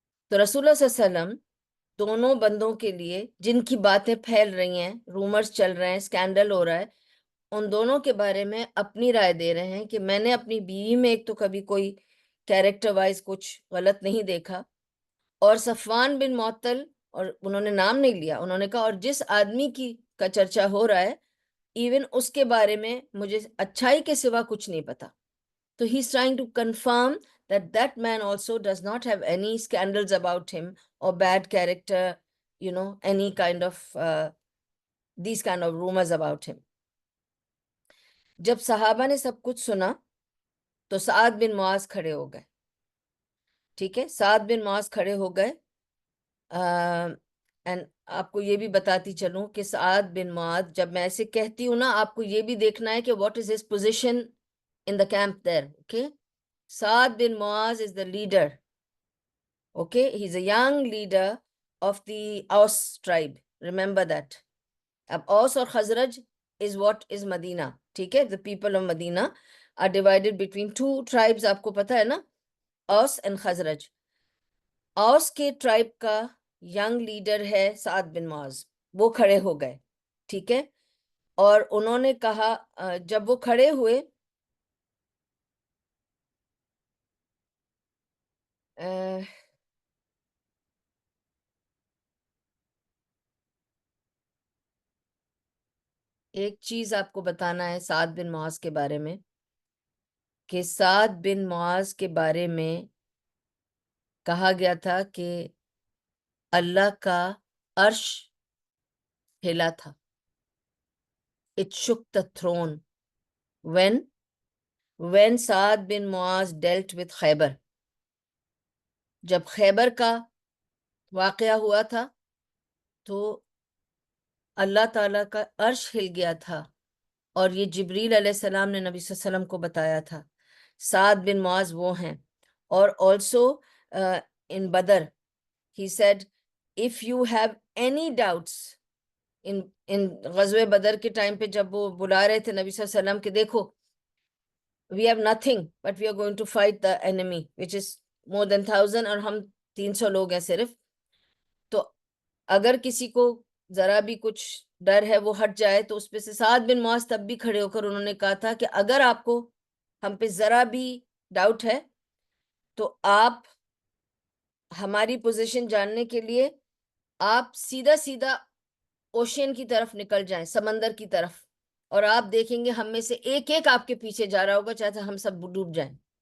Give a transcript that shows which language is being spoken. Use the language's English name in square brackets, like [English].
[Urdu] تو رسول اللہ صلی اللہ علیہ وسلم دونوں بندوں کے لیے جن کی باتیں پھیل رہی ہیں، رومرز چل رہے ہیں، سکینڈل ہو رہا ہے، ان دونوں کے بارے میں اپنی رائے دے رہے ہیں کہ میں نے اپنی بیوی میں ایک تو کبھی کوئی کیریکٹر وائز کچھ غلط نہیں دیکھا. اور صفوان بن معطل، اور انہوں نے نام نہیں لیا، انہوں نے کہا اور جس آدمی کا چرچا ہو رہا ہے ایون اس کے بارے میں مجھے اچھائی کے سوا کچھ نہیں پتا. [English] تو he is trying to confirm that that man also does not have any scandals about him or bad character, any kind of these kind of rumors about him. [Urdu] جب صحابہ نے سب کچھ سنا تو سعد بن معاذ کھڑے ہو گئے. ٹھیک ہے، سعد بن معاذ کھڑے ہو گئے. اینڈ آپ کو یہ بھی بتاتی چلوں کہ سعد بن معاذ، جب میں ایسے کہتی ہوں نا، آپ کو یہ بھی دیکھنا ہے کہ [English] What is his position in the camp there. Okay, Saad bin Muaz is the leader. Okay, he's a young leader of the Aus tribe. Remember that. Ab Aus or Khazraj is what is Medina. ٹھیک ہے، the people of Medina are divided between two tribes. [Urdu] آپ کو پتا ہے نا، Aus and Khazraj. Aus کے tribe کا young leader ہے سعد بن معاذ. وہ کھڑے ہو گئے. ٹھیک ہے، اور انہوں نے کہا، جب وہ کھڑے ہوئے، ایک چیز آپ کو بتانا ہے سعد بن معاذ کے بارے میں. کہ سعد بن معاذ کے بارے میں کہا گیا تھا کہ اللہ کا عرش ہلا تھا. [English] It shook the throne when [Urdu] Saad bin Muaz [English] dealt with Khaybar. [Urdu] جب خیبر کا واقعہ ہوا تھا تو اللہ تعالیٰ کا عرش ہل گیا تھا، اور یہ جبریل علیہ السلام نے نبی صلی اللہ علیہ وسلم کو بتایا تھا. سعد بن معاذ وہ ہیں. [English] اور also in Badr he said if you have any doubts in [Urdu] غزوہ بدر کے ٹائم پہ جب وہ بلا رہے تھے نبی صلی اللہ علیہ وسلم کہ دیکھو [English] we have nothing but we are going to fight the enemy which is more than 1000 [Urdu] اور ہم 300 لوگ ہیں صرف. تو اگر کسی کو ذرا بھی کچھ ڈر ہے وہ ہٹ جائے. تو اس پہ سے سعد بن معاذ تب بھی کھڑے ہو کر انہوں نے کہا تھا کہ اگر آپ کو ہم پہ ذرا بھی ڈاؤٹ ہے تو آپ ہماری پوزیشن جاننے کے لیے آپ سیدھا سیدھا اوشین کی طرف نکل جائیں، سمندر کی طرف، اور آپ دیکھیں گے ہم میں سے ایک ایک آپ کے پیچھے جا رہا ہوگا چاہے ہم سب ڈوب جائیں.